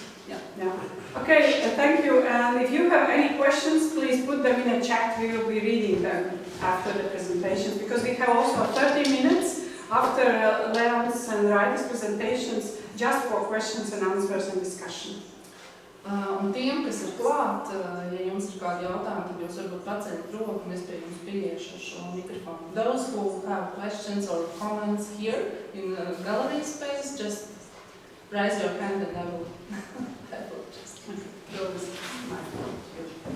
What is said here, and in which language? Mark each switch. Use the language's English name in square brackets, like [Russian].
[English] Yeah. Okay, thank you. And if you have any questions, please put them in a chat. We will be reading them after the presentation, because we have also 30 minutes after Leon's and Raitis presentations just for questions and answers and discussion. [Latvian] Un tiem, kas ir klāt, ja jums ir kādi jautājumi, tad jūs varbūt paceļat roku un es pie jums pieiešu ar šo mikrofonu. [English] Those who have questions or comments here in the gallery space, just raise your hand and I will just go with my phone here.